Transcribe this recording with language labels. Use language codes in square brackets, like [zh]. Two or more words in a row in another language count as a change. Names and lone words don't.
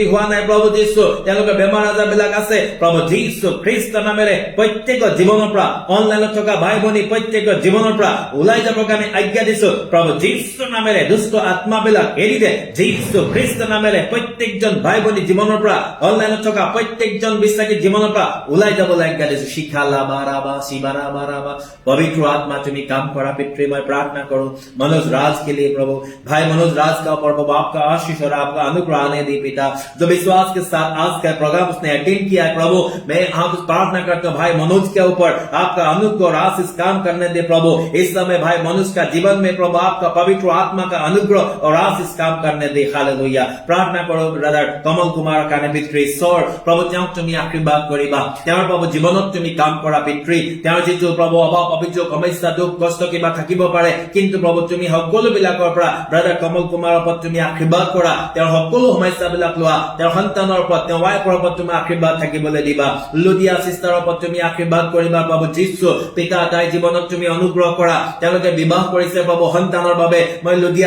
[as] হোৱা নাই প্ৰভু যীশু তেওঁলোকৰ বেমাৰ আজাৰ বিলাক আছে প্ৰভু যীশু খ্ৰীষ্ট নামেৰে প্ৰত্যেকৰ জীৱনৰ পৰা অনলাইনত থকা ভাই ভনী প্ৰত্যেকৰ জীৱনৰ পৰা ওলাই যাবৰ কাৰণে আজ্ঞা দিছো প্ৰভু যীশু নামেৰে দুষ্ট আত্মাবিলাক এৰি দে যীশু খ্ৰীষ্ট নামেৰে প্ৰত্যেকজন ভাই ভনী জীৱনৰ পৰা অনলাইনত থকা প্ৰত্যেকজন বিশ্বাসী জীৱনৰ পৰা ওলাই যাবলৈ আজ্ঞা দিছো শিখালা বাৰাবা শিবাৰা বাৰাবা [hi] पवित्र आत्मा तुम्हें काम करा पितृ मैं प्रार्थना करूं मनोज राज के लिए प्रभु भाई मनोज राज का प्रभु आपका आशीष और आपका अनुग्रह आने दे पिता जो विश्वास के साथ आज का प्रोग्राम उसने अटेंड किया है प्रभु मैं आप प्रार्थना करता हूं भाई मनोज के ऊपर आपका अनुग्रह और आशीष काम करने दे प्रभु इस समय भाई मनोज का जीवन में प्रभु आपका पवित्र आत्मा का अनुग्रह और आशीष काम करने दे हालेलुया प्रार्थना करो ब्रदर कमल कुमार [as] কাৰণে পিতৃ ঈশ্বৰ প্ৰভু তেওঁক তুমি আশীৰ্বাদ কৰিবা তেওঁৰ প্ৰভু জীৱনত তুমি কাম কৰা পিতৃ তেওঁৰ যিটো প্ৰভু অভাৱ অভিযোগ সমস্যা দুখ কষ্ট কিবা থাকিব পাৰে কিন্তু প্ৰভু তুমি সকলো বিলাকৰ পৰা ব্ৰাদাৰ কমল কুমাৰৰ ওপৰত তুমি আশীৰ্বাদ কৰা তেওঁৰ সকলো সমস্যা বিলাক লোৱা তেওঁৰ সন্তানৰ ওপৰত তেওঁৰ ৱাইফৰ ওপৰত তুমি আশীৰ্বাদ থাকিবলৈ দিবা লুডিয়া সিস্টাৰৰ ওপৰত তুমি আশীৰ্বাদ কৰিবা প্ৰভু যীশু পিতা তাই জীৱনত তুমি অনুগ্ৰহ কৰা তেওঁলোকে বিবাহ কৰিছে প্ৰভু সন্তানৰ বাবে মই লুডিয়াৰ